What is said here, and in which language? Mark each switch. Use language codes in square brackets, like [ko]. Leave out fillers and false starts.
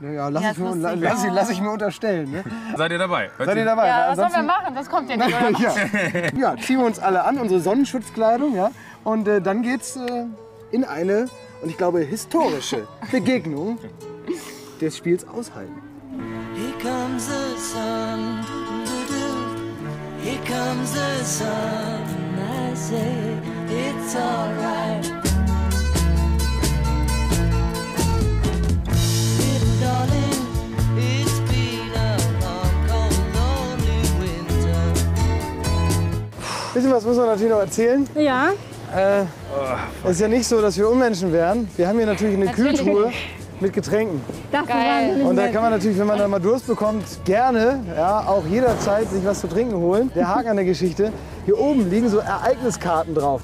[de] Ne? Ja, lass ich mir unterstellen. Ne? Seid ihr dabei? Seid ihr dabei? Ja, was sollen wir machen? Das kommt ja nicht, oder? Ja, ziehen wir uns alle an, unsere Sonnenschutzkleidung, ja. Und dann geht's in eine, und ich glaube, historische Begegnung des Spiels Aushalten. [en] Here comes the sun, here comes the sun, I say it's alright. Little darling, it's been a long, cold, lonely winter. [de] Bisschen was muss man natürlich noch erzählen. Ja. Es ist ja nicht so, dass wir Unmenschen wären. Wir haben hier natürlich eine Kühltruhe mit Getränken. Das war Und da kann man natürlich, wenn man da mal Durst bekommt, gerne, ja, auch jederzeit sich was zu trinken holen. Der Haken an der Geschichte, hier oben liegen so Ereigniskarten drauf.